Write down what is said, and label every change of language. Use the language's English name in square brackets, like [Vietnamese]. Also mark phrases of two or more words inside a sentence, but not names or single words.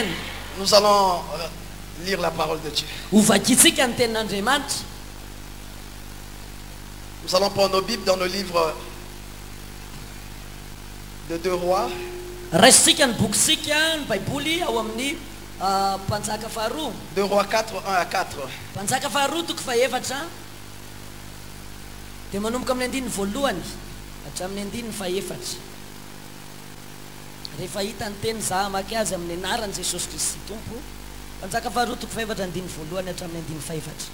[French] Nous allons lire la parole de Dieu. Nous allons prendre nos Bibles dans le livre de 2 Rois. 2 Rois 4, 1 à 4. [Malagasy] Rehefa hita ny teny za amaky azy amin'ny anaran'i Jesosy Kristy Tompo, Mpanjaka faharoa toko fahaefatra andiny voalohany hatramin'ny andiny fahaefatra.